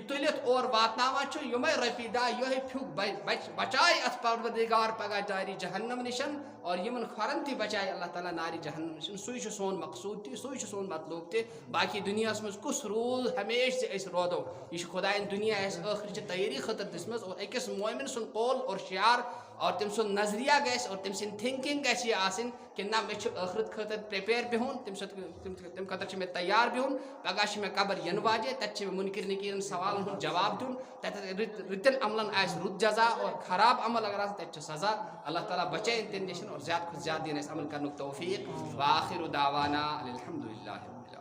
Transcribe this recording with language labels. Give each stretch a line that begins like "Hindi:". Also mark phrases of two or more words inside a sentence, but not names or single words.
Kashmiri: تُلِتھ اور واتناوان چھُ یِمے رۄپیہِ 10 یِہوے پھیُک بچایہِ اَتھ پروردِگار پگاہ نارِ جہنم نِشن اور یِمن کھۄرن تہِ بچایہِ اللہ تعالیٰ نارِ جہنم نِشن سُے چھُ سون مقصوٗد تہِ سُے چھُ سون مطلوب تہِ باقٕے دُنیاہس منٛز کُس روٗد ہمیشہٕ زِ أسۍ روزو یہِ چھُ خۄدایَن دُنیا اَسہِ ٲخرٕچہِ تیٲری خٲطرٕ دِژمٕژ اور أکِس مومِن سُنٛد قول اور شعار اور تٔمۍ سُنٛد نظریہ گژھِ اور تٔمۍ سٕنٛدۍ تھِنکِنٛگ گژھِ یہِ آسٕنۍ کہِ نہ مےٚ چھُ ٲخرت خٲطرٕ پرٛیپیر بِہُن تَمہِ خٲطرٕ چھُ مےٚ تیار بِہُن پگاہ چھِ مےٚ قبر یِنہٕ واجیٚنۍ تَتہِ چھِ مےٚ مُنکِر نٔکیٖرَن سوالَن ہُنٛد جواب دیُن تَتٮ۪تھ رٕتٮ۪ن عملن آسہِ رُت جزا اور خراب عمل اگر آسہِ تَتہِ چھُ سزا اللہ تعالیٰ بچٲیِن تَمہِ نِش اور زیادٕ کھۄتہٕ زیادٕ دِیِن اَسہِ عمل کرنُک توفیٖق
Arabic: وآخِر دعوانا الحمدُ للہ